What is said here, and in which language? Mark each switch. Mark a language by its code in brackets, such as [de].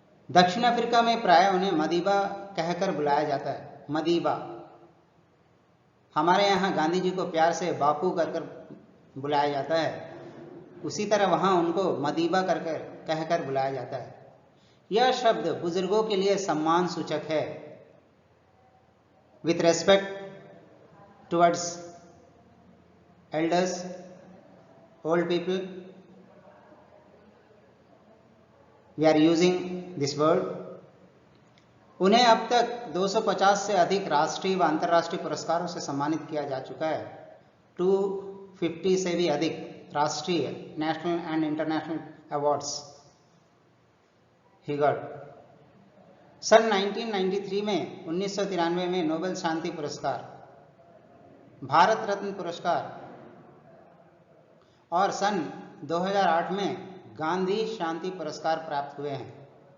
[hi] दक्षिण अफ्रीका में प्राय उन्हें मदीबा कहकर बुलाया जाता है। मदीबा, हमारे यहाँ गांधी जी को प्यार से बापू कर बुलाया जाता है, उसी तरह वहाँ उनको मदीबा कहकर बुलाया जाता है। यह शब्द बुजुर्गों के लिए सम्मान सूचक है। [en] With respect towards elders, old people, we are using this word. [hi] उन्हें अब तक 250 से अधिक राष्ट्रीय व अंतर्राष्ट्रीय पुरस्कारों से सम्मानित किया जा चुका है। 250 से भी अधिक राष्ट्रीय, [en] National and international awards he got. [hi] सन 1993 में 1993 में नोबेल शांति पुरस्कार, भारत रत्न पुरस्कार और सन 2008 में गांधी शांति पुरस्कार प्राप्त हुए हैं।